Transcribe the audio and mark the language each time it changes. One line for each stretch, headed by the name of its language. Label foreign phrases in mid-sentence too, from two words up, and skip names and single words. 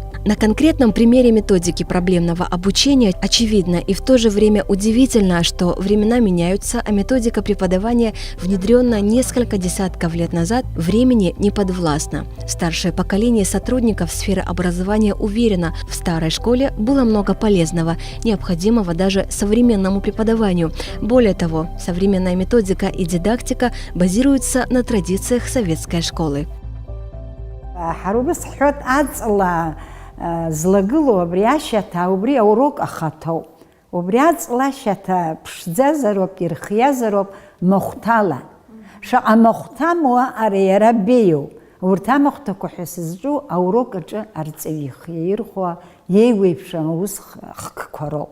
Russian: На конкретном примере методики проблемного обучения очевидно и в то же время удивительно, что времена меняются, а методика преподавания, внедренная несколько десятков лет назад, времени не подвластна. Старшее поколение сотрудников сферы образования уверено, в старой школе было много полезного, необходимого даже современному преподаванию. Более того, современная методика и дидактика базируются на традициях советской школы.
Abkhazian: Злагыло убри ашьаҭа, убри аурок ахаҭоуп. Убри аҵла ашьаҭа ԥшӡазароуп, ирхиазароуп махәҭала. Шаҟа махәҭамуа ари иара беиоуп. Урҭ амахәҭақәа ҳәа сызҿу аурок аҿы арҵаҩы ихирхәа иеиуеиԥшым аус хкқәа роуп.